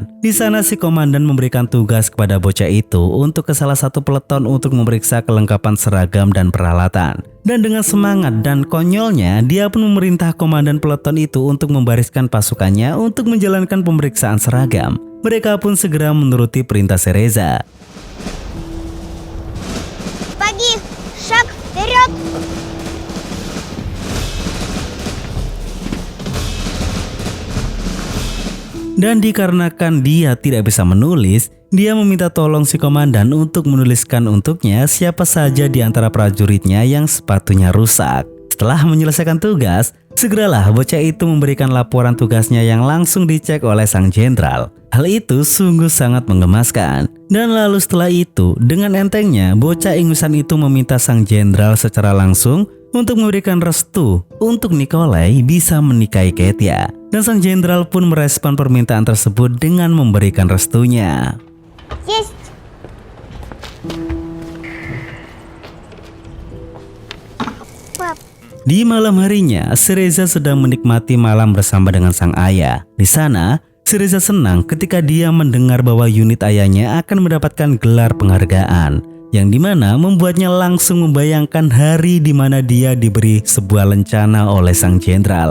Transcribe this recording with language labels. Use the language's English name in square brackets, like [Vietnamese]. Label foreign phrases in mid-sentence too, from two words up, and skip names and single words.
[Indonesian] Di sana si komandan memberikan tugas kepada bocah itu untuk ke salah satu peleton untuk memeriksa kelengkapan seragam dan peralatan. Dan dengan semangat dan konyolnya, dia pun memerintah komandan peleton itu untuk membariskan pasukannya untuk menjalankan pemeriksaan seragam. Mereka pun segera menuruti perintah Cereza. Pagi, [Russian] шаг вперед! [Indonesian] Dan dikarenakan dia tidak bisa menulis, dia meminta tolong si komandan untuk menuliskan untuknya siapa saja di antara prajuritnya yang sepatunya rusak. Setelah menyelesaikan tugas, Segeralah bocah itu memberikan laporan tugasnya yang langsung dicek oleh sang jenderal. Hal itu sungguh sangat menggemaskan. Dan lalu setelah itu, dengan entengnya bocah ingusan itu meminta sang jenderal secara langsung untuk memberikan restu untuk Nikolai bisa menikahi Katya. Dan sang jenderal pun merespon permintaan tersebut dengan memberikan restunya. [Russian] Есть. Пап, [Indonesian] Di malam harinya, Cereza sedang menikmati malam bersama dengan sang ayah. Di sana, Cereza senang ketika dia mendengar bahwa unit ayahnya akan mendapatkan gelar penghargaan, yang dimana membuatnya langsung membayangkan hari di mana dia diberi sebuah lencana oleh sang jenderal.